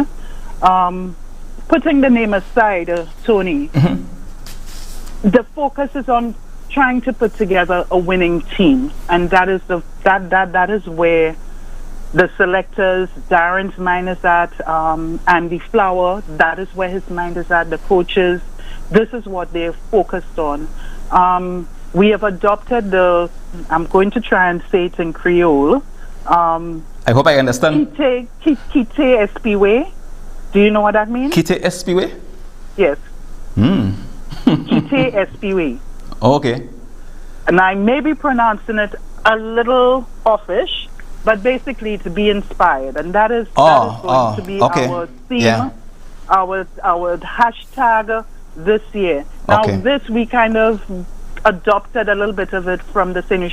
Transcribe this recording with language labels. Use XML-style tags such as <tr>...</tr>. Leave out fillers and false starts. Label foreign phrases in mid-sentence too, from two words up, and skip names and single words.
<en>Putting the name aside, Tony, the focus is on trying to put together a winning team, and that is that is where the selectors, Darren's mind is at, Andy Flower, that is where his mind is at, the coaches. This is what they're focused on. We have adopted I'm going to try and say it in Creole. I hope I understand.</en> <ht>Kite Espiwe.</ht> <en>Do you know what that means?</en> <ht>Kite Espiwe? Yes. Kite Espiwe.</ht> <en>Okay. And I may be pronouncing it a little offish, but basically to be inspired. And that is going to be our theme, our hashtag this year. Now this we kind of adopted a little bit of it from the St.</en>